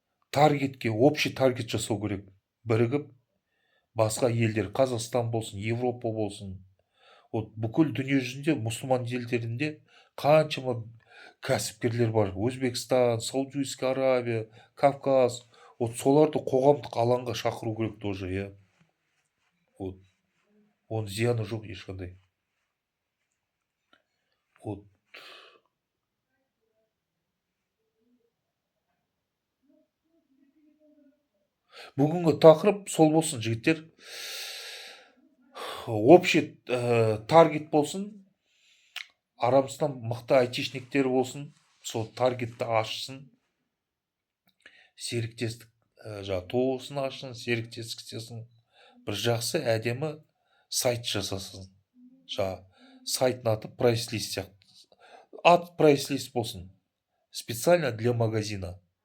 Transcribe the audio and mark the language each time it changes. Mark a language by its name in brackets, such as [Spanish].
[Kazakh] Таргетке, [Russian] общий таргет [Kazakh] жасау керек. Бірігіп, басқа елдер, Қазақстан болсын, Европа болсын, Вот бүкіл дүние жүзінде мұсылман елдерінде қаншама кәсіпкерлер бар. Өзбекстан, Саудовская Аравия, Кавказ. Вот соларды қоғамдық алаңға шақыру керек [Russian] тоже, [Kazakh] иә. Вот. Оның зияны жоқ ешқандай. Вот. Бүгінгі тақырып сол болсын, жігіттер. [Russian] Общий таргет [Kazakh] болсын. Арамыздан мықты айтишниктер болсын. Сол таргетті ашсын. Серіктестік тоғысын ашсын, серіктестік істесін. Бір жақсы әдемі сайт жасасын. Сайттың аты прайс-лист сияқты. Ат прайс-лист болсын. [Russian] Специально для магазина.